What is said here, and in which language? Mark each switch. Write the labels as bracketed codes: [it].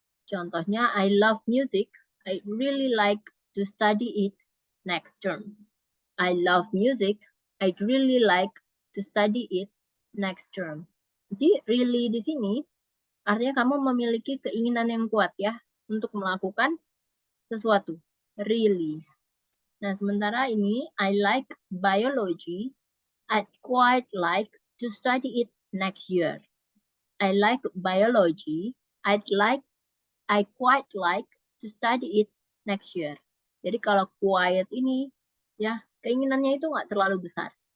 [en] Contohnya I love music, I really like to study it next term. I love music, I really like to study it next term. [id] Jadi really di sini artinya kamu memiliki keinginan yang kuat ya untuk melakukan sesuatu. [en] Really. [id] Nah, sementara ini [en] I like biology, I'd quite like to study it next year. I like biology, I quite like to study it next year. [id] Jadi kalau quiet ini ya keinginannya itu nggak terlalu besar.